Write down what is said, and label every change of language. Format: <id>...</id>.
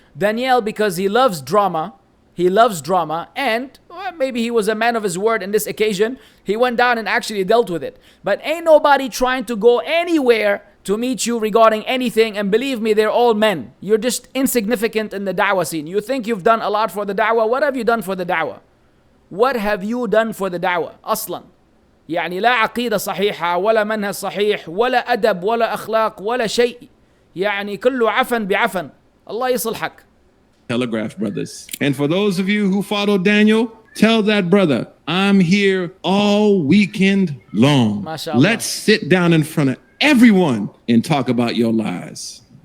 <en>Daniel, because he loves drama, and well, maybe he was a man of his word in this occasion, he went down and actually dealt with it. But ain't nobody trying to go anywhere to meet you regarding anything, and believe me, they're all men. You're just insignificant in the da'wah scene. You think you've done a lot for the da'wah. What have you done for the da'wah? What have you done for the da'wah</en> <ar>أصلا؟ يعني لا عقيدة صحيحة ولا منهج صحيح ولا أدب ولا أخلاق ولا شيء. يعني كله عفن بعفن. الله يصلحك.</ar> <en>Telegraph brothers. And for those of you who follow Daniel, tell that brother, I'm here all weekend long. MashaAllah. Let's sit down in front of everyone and talk about your lies.</en>